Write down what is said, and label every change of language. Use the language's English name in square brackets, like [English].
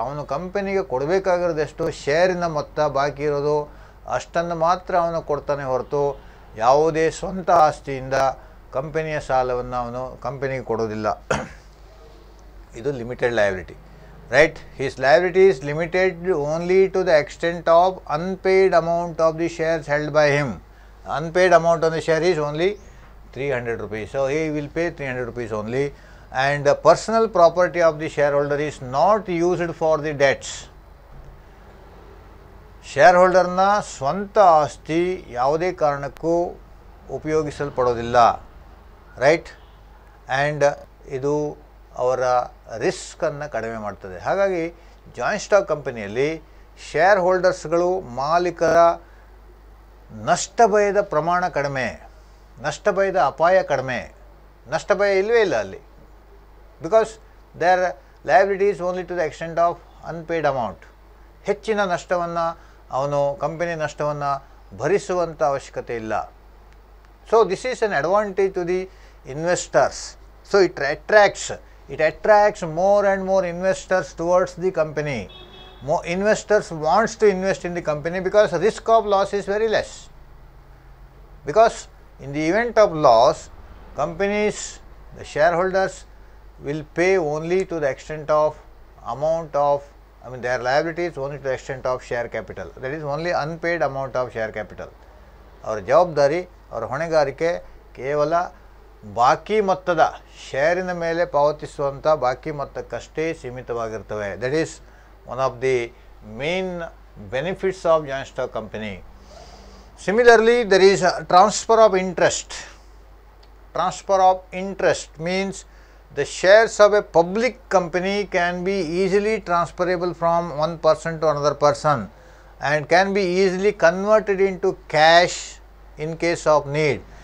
[Kannada] ಅವನು ಕಂಪನಿಗೆ ಕೊಡಬೇಕಾಗಿರೋದೆಷ್ಟು? ಶೇರಿನ ಮೊತ್ತ ಬಾಕಿ ಇರೋದು ಅಷ್ಟನ್ನು ಮಾತ್ರ ಅವನು ಕೊಡ್ತಾನೆ ಹೊರತು ಯಾವುದೇ ಸ್ವಂತ ಆಸ್ತಿಯಿಂದ ಕಂಪನಿಯ ಸಾಲವನ್ನು ಅವನು ಕಂಪನಿಗೆ ಕೊಡೋದಿಲ್ಲ. [English] ಇದು limited liability, right? His liability is limited only to the extent of unpaid amount of the shares held by him. Unpaid amount on the share is only 300 rupees. So he will pay 300 rupees only, and the personal property of the shareholder is not used for the debts. [Kannada] shareholderನ ಸ್ವಂತ ಆಸ್ತಿ ಯಾವುದೇ ಕಾರಣಕ್ಕೂ ಉಪಯೋಗಿಸಲ್ಪಡೋದಿಲ್ಲ, right? And ಇದು ಅವರ ರಿಸ್ಕನ್ನು ಕಡಿಮೆ ಮಾಡ್ತದೆ. ಹಾಗಾಗಿ joint stock ಕಂಪನಿಯಲ್ಲಿ ಶೇರ್ ಹೋಲ್ಡರ್ಸ್ಗಳು ಮಾಲೀಕರ ನಷ್ಟ ಭಯದ ಪ್ರಮಾಣ ಕಡಿಮೆ, ನಷ್ಟ ಭಯದ ಅಪಾಯ ಕಡಿಮೆ, ನಷ್ಟ ಭಯ ಇಲ್ಲವೇ ಇಲ್ಲ ಅಲ್ಲಿ. [English] Because there liability is only to the extent of unpaid amount. [Kannada] ಹೆಚ್ಚಿನ ನಷ್ಟವನ್ನು ಅವನು ಕಂಪನಿ ನಷ್ಟವನ್ನು ಭರಿಸುವಂಥ ಅವಶ್ಯಕತೆ ಇಲ್ಲ. [English] So this is an advantage to the investors. So it attracts more and more investors towards the company. More investors wants to invest in the company because risk of loss is very less. Because in the event of loss, companies, the shareholders will pay only to the extent of amount of, their liability is only to the extent of share capital. That is only unpaid amount of share capital. [Kannada] ಅವರ ಜವಾಬ್ದಾರಿ, ಅವರ ಹೊಣೆಗಾರಿಕೆ ಕೇವಲ ಬಾಕಿ ಮೊತ್ತದ ಶೇರಿನ ಮೇಲೆ ಪಾವತಿಸುವಂಥ ಬಾಕಿ ಮೊತ್ತಕ್ಕಷ್ಟೇ ಸೀಮಿತವಾಗಿರ್ತವೆ. [English] That is one of the main benefits of joint stock company. Similarly, there is a transfer of interest. Transfer of interest means the shares of a public company can be easily transferable from one person to another person and can be easily converted into cash in case of need.